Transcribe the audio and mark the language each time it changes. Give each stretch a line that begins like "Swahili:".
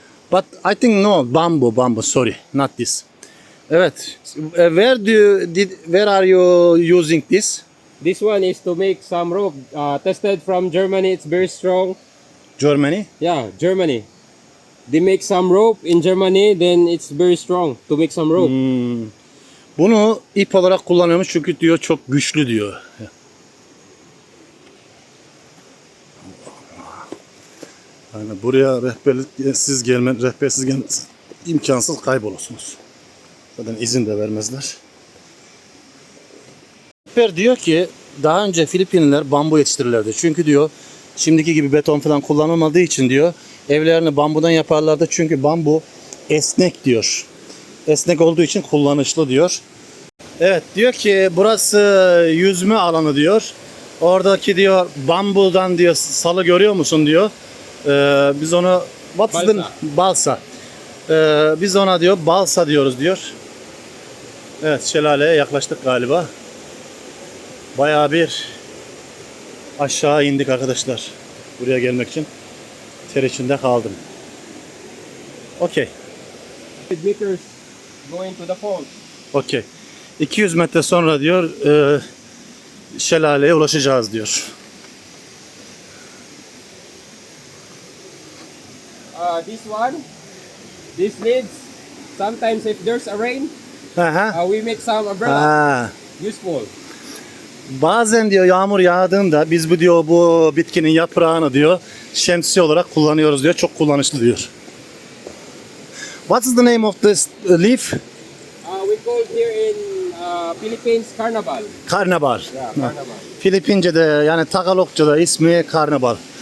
English: But I think no, bamboo, sorry, not this. Evet. Where are you using this? This one is to make some rope. Tested from Germany. It's very strong. Germany. Yeah, Germany. They make some rope in Germany. Then it's very strong to make some rope.
Turkish: Bunu ip olarak kullanıyormuş çünkü diyor çok güçlü diyor. Yani buraya rehbersiz gelmeniz imkansız, kaybolursunuz. Zaten izin de vermezler. Rehber diyor ki daha önce Filipinliler bambu yetiştirirlerdi. Çünkü diyor şimdiki gibi beton falan kullanılmadığı için diyor evlerini bambudan yaparlardı. Çünkü bambu esnek diyor. Esnek olduğu için kullanışlı diyor. Evet, diyor ki burası yüzme alanı diyor. Oradaki diyor bambudan diyor salı görüyor musun diyor. Biz onu balsa. Biz ona diyor balsa diyoruz diyor. Evet, şelaleye yaklaştık galiba. Bayağı bir aşağı indik arkadaşlar. Buraya gelmek için ter içinde kaldım. Okey.
English: Meters going to the falls.
Turkish: Okey. 200 metre sonra diyor şelaleye ulaşacağız diyor.
English: This one, this needs sometimes if there's a rain, we make some umbrella. Useful.
Turkish: Bazen diyor yağmur yağdığında biz bu bitkinin yaprağını diyor şemsiye olarak kullanıyoruz diyor. Çok kullanışlı diyor.
English: What is the name of this leaf? We call here in Philippines carnaval.
Turkish: Karnabal.
English: Yeah, carnaval.
Turkish: Filipince'de yani Tagalogca'da ismi karnabal.